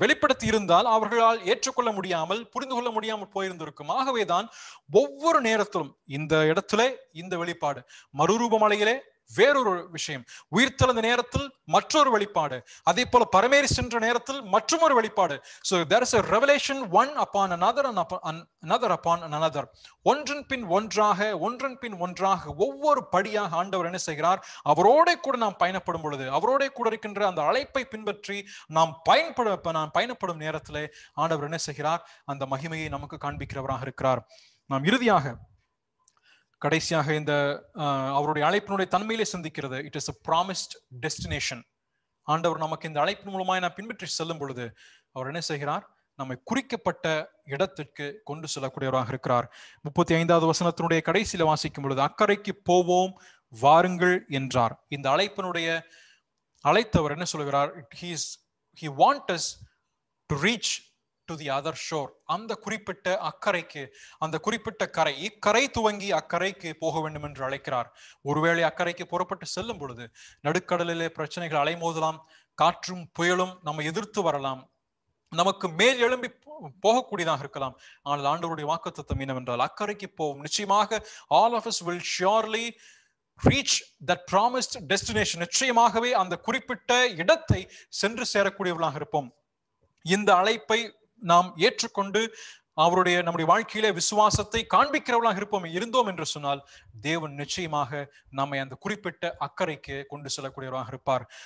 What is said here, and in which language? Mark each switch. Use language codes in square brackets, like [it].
[ta] வெளிப்படுத்தி இருந்தால் அவர்களால் ஏற்றுக்கொள்ள முடியாமல் புரிந்து கொள்ள முடியாமல் போயிருந்திருக்கும். ஆகவேதான் ஒவ்வொரு நேரத்திலும் இந்த இடத்திலே இந்த வெளிப்பாடு, மறுரூபமலையிலே வேறொரு விஷயம், உயிர்த்தெழுந்த நேரத்தில் மற்றொரு வெளிப்பாடு, அதே போல பரமேறி சென்ற நேரத்தில் மற்றொரு வெளிப்பாடு. [en] So there is a revelation one upon another and another upon another. [ta] ஒன்றன் பின் ஒன்றாக ஒவ்வொரு படியாக ஆண்டவர் என்ன செய்கிறார்? அவரோட கூட நாம் பயணப்படும் பொழுது, அவரோட கூட இருக்கின்ற அந்த அழைப்பை பின்பற்றி நாம் பயணப்படும் நேரத்திலே ஆண்டவர் என்ன செய்கிறார்? அந்த மகிமையை நமக்கு காண்பிக்கிறவராக இருக்கிறார். நாம் கடைசியாக இந்த அவருடைய அழைப்பினுடைய தன்மையிலே சிந்திக்கிறது. [en] It is a promised destination. [ta] ஆண்டவர் நமக்கு இந்த அழைப்பின் மூலமாக நாம் பின்பற்றி செல்லும் பொழுது அவர் என்ன செய்கிறார்? நம்மை குறிக்கப்பட்ட இடத்திற்கு கொண்டு செல்லக்கூடியவராக இருக்கிறார். 35வது வசனத்தினுடைய கடைசியில வாசிக்கும் பொழுது, அக்கறைக்கு போவோம் வாருங்கள் என்றார். இந்த அழைத்தவர் என்ன சொல்கிறார்? [en] he want us to reach to the other shore. [ta] அந்த குறிப்பிட்ட அக்கறைக்கு, அந்த குறிப்பிட்ட கரை, இக்கரை துவங்கி அக்கறைக்கு போக வேண்டும் என்று அழைக்கிறார். ஒருவேளை அக்கறைக்கு புறப்பட்டு செல்லும் பொழுது நடுக்கடலிலே பிரச்சனைகள் அலைமோதலாம், காற்றும் புயலும் நம்ம எதிர்த்து வரலாம், நமக்கு மேல் எழும்பி போகக்கூடியதாக இருக்கலாம். ஆனால் ஆண்டவருடைய வாக்குத்தத்தம் என்னவென்றால் அக்கறைக்கு போவோம். நிச்சயமாக [en] all of us will surely reach that promised destination. [ta] நிச்சயமாகவே அந்த குறிப்பிட்ட இடத்தை சென்று சேரக்கூடியவர்களாக இருப்போம். இந்த அழைப்பை நாம் ஏற்றுக்கொண்டு நம்முடைய வாழ்க்கையிலே விசுவாசத்தை காண்பிக்கிறவர்களாக இருந்தோம் என்று சொன்னால் தேவன் நிச்சயமாக நம்மை அந்த குறிப்பிட்ட அக்கறைக்கு கொண்டு செல்லக்கூடியவராக இருப்பார்.